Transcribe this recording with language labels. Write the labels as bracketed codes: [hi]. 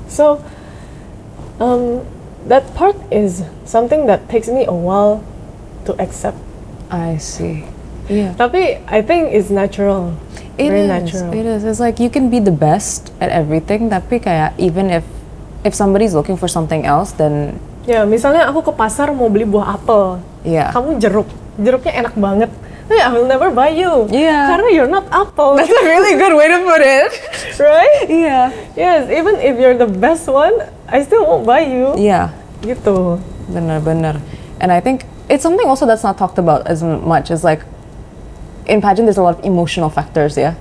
[en] So that part is something that takes me a while to accept. I see. Yeah. Tapi I think it's natural. Very is. natural. It is. It's like you can be the best at everything, [id] tapi kayak [en] even if somebody's looking for something else, then [id] Ya, misalnya aku ke pasar mau beli buah apel. [en] yeah. [id] Kamu jeruknya enak banget. [en] I will never buy you. Yeah. Karena you're not apple. That's a really good way to put it. Right? Yeah. Yes, even if you're the best one, I still won't buy you. Yeah. [id] Gitu. Benar. [en] And I think it's something also that's not talked about as much as like in pageant there's a lot of emotional factors, yeah.